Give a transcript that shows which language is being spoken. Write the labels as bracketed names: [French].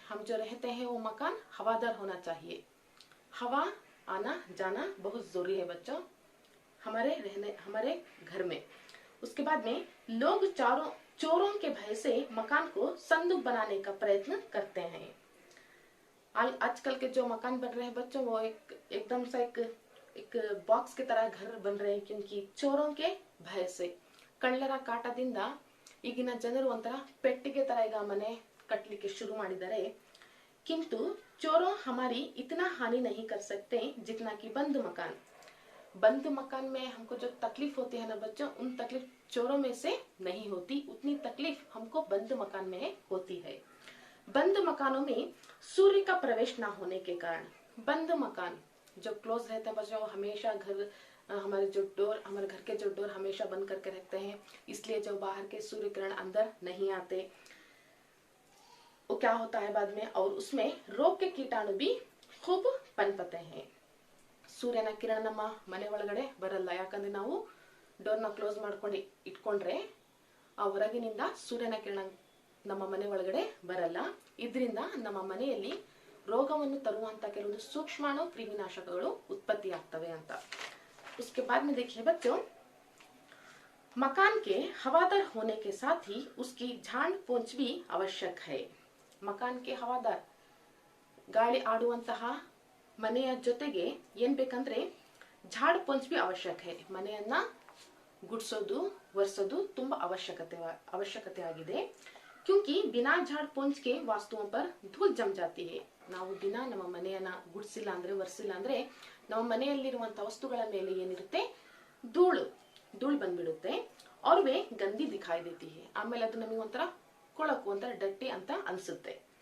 [Hindi] हम जो रहते हैं वो मकान हवादार होना चाहिए। हवा आना जाना बहुत जरूरी है बच्चों हमारे घर में। उसके बाद में चोरों के भय से मकान को संदूक बनाने का प्रयत्न करते हैं। आजकल के जो मकान बन रहे हैं बच्चों, वो एकदम सा एक बॉक्स की तरह घर बन रहे हैं, क्योंकि चोरों के भय से। [Kannada] ಕಳ್ಳರ ಕಾಟದಿಂದ ಈಗಿನ ಜನರು ಒಂಥರ ಪೆಟ್ಟಿಗೆ ತರ ಈಗ ಮನೆ ಕಟ್ಟಲಿಕ್ಕೆ ಶುರು ಮಾಡಿದ್ದಾರೆ। [Hindi] किंतु चोरों हमारी इतना हानि नहीं कर सकते जितना कि बंद मकान। बंद मकान में हमको जो तकलीफ होती है ना बच्चों, उन तकलीफ चोरों में से नहीं होती, उतनी तकलीफ हमको बंद मकान में होती है। बंद मकानों में सूर्य का प्रवेश ना होने के कारण, बंद मकान जो क्लोज रहते हैं बच्चों, हमेशा घर हमारे घर के जो डोर हमेशा बंद करके रखते हैं, इसलिए जो बाहर के सूर्य किरण अंदर नहीं आते। वो क्या होता है बाद में, और उसमें रोग के कीटाणु भी खूब पनपते हैं। [Kannada] ಸೂರ್ಯನ ಕಿರಣ ನಮ್ಮ ಮನೆ ಒಳಗಡೆ ಬರಲ್ಲ, ಯಾಕಂದ್ರೆ ನಾವು ಡೋರ್ನ ಕ್ಲೋಸ್ ಮಾಡ್ಕೊಂಡು ಇಟ್ಕೊಂಡ್ರೆ ಆ ಹೊರಗಿನಿಂದ ಸೂರ್ಯನ ಕಿರಣ ನಮ್ಮ ಮನೆ ಒಳಗಡೆ ಬರಲ್ಲ। ಇದರಿಂದ ನಮ್ಮ ಮನೆಯಲ್ಲಿ ರೋಗವನ್ನು ತರುವಂತ ಕೆಲವೊಂದು ಸೂಕ್ಷ್ಮಾಣು ಕ್ರಿಮಿನಾಶಕಗಳು ಉತ್ಪತ್ತಿ ಆಗ್ತವೆ ಅಂತ। [Hindi] उसके बाद में देखिए बच्चों, मकान के हवादार होने के साथ ही उसकी झाड़ पोंछ भी आवश्यक है। मकान के हवादार [Kannada] ಗಾಳಿ ಆಡುವಂತಹ ಮನೆಯ ಜೊತೆಗೆ ಏನ್ ಬೇಕಂದ್ರೆ ಝಾಡ್ ಪೊಂಚ್ [Hindi] भी आवश्यक है। [Kannada] ಮನೆಯನ್ನ ಗುಡಿಸೋದು ಒರೆಸೋದು ತುಂಬಾ ಅವಶ್ಯಕತೆ ಆಗಿದೆ। [Hindi] क्योंकि बिना झाड़ पोंछ के वास्तुओं पर धूल जम जाती है। [Kannada] ನಾವು ದಿನ ನಮ್ಮ ಮನೆಯನ್ನ ಗುಡಿಸಿಲ್ಲ ಅಂದ್ರೆ ಒರೆಸಿಲ್ಲ ಅಂದ್ರೆ ನಮ್ಮ ಮನೆಯಲ್ಲಿರುವಂತ ವಸ್ತುಗಳ ಮೇಲೆ ಏನಿರುತ್ತೆ ಧೂಳು ಬಂದ್ಬಿಡುತ್ತೆ। [Hindi] और वे गंदी दिखाई देती है। [Kannada] ಆಮೇಲೆ ಅದು ನಮಗೆ ಒಂಥರ ಕೊಳಕು ಒಂಥರ ಡಟ್ಟಿ ಅಂತ ಅನ್ಸುತ್ತೆ।